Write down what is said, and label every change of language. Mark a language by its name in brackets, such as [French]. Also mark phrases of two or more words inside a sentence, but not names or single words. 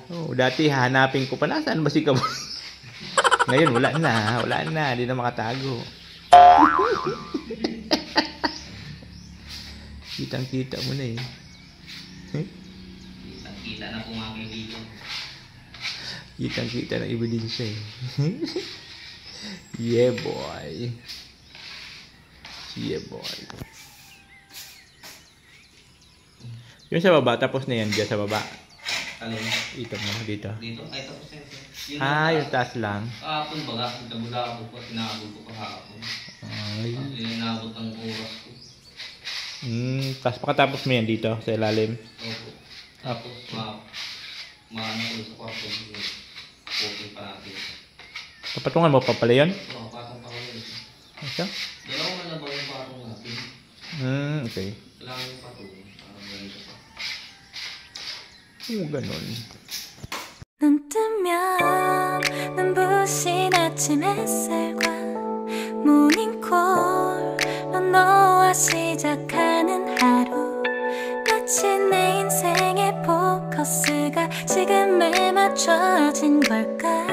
[Filipino] Oh, dati hanapin ko pa, nasaan ba si Kabug? Ngayon wala na, hindi na makatago. Kitang-kita mo na eh. Kitang-kita na kung aking dito. Kitang-kita na ebidensya eh. [English] Yeah boy. Yeah boy. [Filipino] Yung sa baba, tapos na yan dyan sa baba. Alin? Ito mo, dito. Dito? Ay, tapos na yun. Yung taas lang. Kahapon baga, nagkabula ako po, tinabot ko kahapon. Ay. Inabot ang oras ko. Tapos pakatapos mo yan dito, sa ilalim. Opo. Tapos, maano ko sa kwarto. Okay pa natin. Papatungan mo pa pala yun? Oo, patong pa ko yun. Ito? Dalawa man na ba yung patong natin? Okay. Kailangan yung patong. Parang ganito pa. Ganun. [Korean] 눈 뜨면 눈부신 아침 햇살과 모닝콜로 너와 시작하는 하루 마치 내 인생의 포커스가 지금에 맞춰진 걸까